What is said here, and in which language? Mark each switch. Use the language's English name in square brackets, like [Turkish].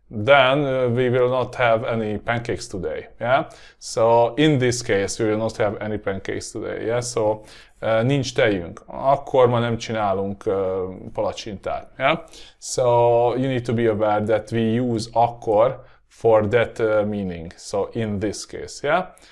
[English] Then we will not have any pancakes today, yeah? So in this case, we will not have any pancakes today, yeah? [Hungarian] So nincs tejünk, akkor ma nem csinálunk palacsintát, yeah? [English] So you need to be aware that we use akkor for that meaning, so in this case, yeah?